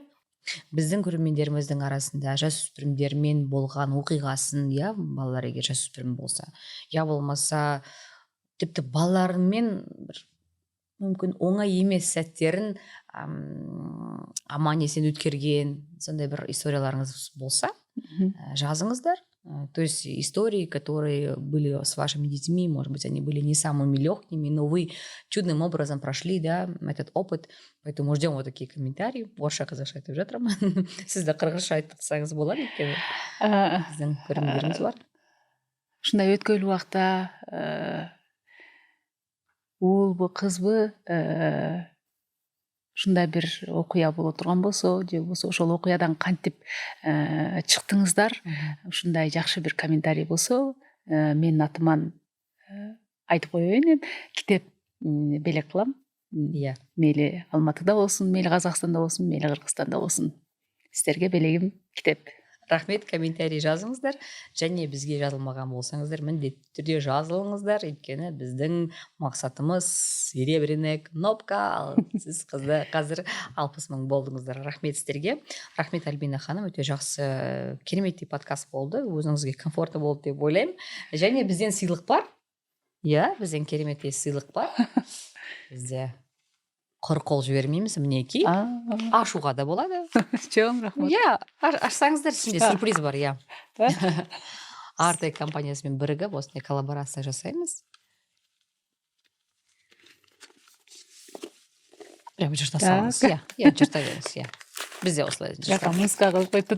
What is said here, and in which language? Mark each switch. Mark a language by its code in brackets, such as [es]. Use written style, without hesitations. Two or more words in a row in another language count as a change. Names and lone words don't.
[kk] Біздің көрермендеріміздің арасында жасөспірімдермен болған оқиғасын, я балалар егер жасөспірім болса, я болмаса тіпті балаларымен бір мүмкін оңай емес сәттерін аман есен өткерген сондай бір историяларыңыз болса, жазыңыздар. [ru] То есть истории, которые были с вашими детьми, может быть, они были не самыми легкими, но вы чудным образом прошли, да, этот опыт. Поэтому ждем вот такие комментарии. [kk] Орысша қазақша айтып жатырмын. Сіз де қырғызша айтып тұрсаңыз болады өйткені біздің көрермендеріміз бар. [ky] ушундай өткөйлүү убакта уулбу кызбы ушундай бир окуя боло турган болсо же болбосо ошол окуядан кантип чыктыңыздар, ушундай жакшы бир комментарий болсо менин атыман айтып коеюн эми китеп белек кылам. [kk] Иә. [ky] Мейли Алматыда болсун, мейли Казакстанда болсун, мейли Кыргызстанда болсун. Сиздерге белегим китеп. [kk] Рахмет, комментарий жазыңыздар. Және бізге жазылмаған болсаңыздар, міндетті түрде жазылыңыздар. Өйткені біздің мақсатымыз [ru] серебряный кнопка. [kk] Ал сіз қазір 60 000 болдыңыздар. Рахмет сіздерге. Рахмет, Альбина ханым, өте жақсы кереметтей подкаст болды. Өзіңізге комфортты болды деп ойлаймын. Және бізден сыйлық бар. Иә, бізден кереметтей сыйлық бар. Бізде құр қол жібермейміз, мінекей. Ашуға да болады. [ky] Чоң рахмат. [kk] Иә, ашсаңыздар, ішінде сюрприз бар, иә. Артек компаниясымен бірігіп осындай коллаборация жасаймыз. Прям жырта салыңыз, иә. Иә, жырта беріңіз, иә. Бізде осылай жырта. Жаққа музыка қылып қойды.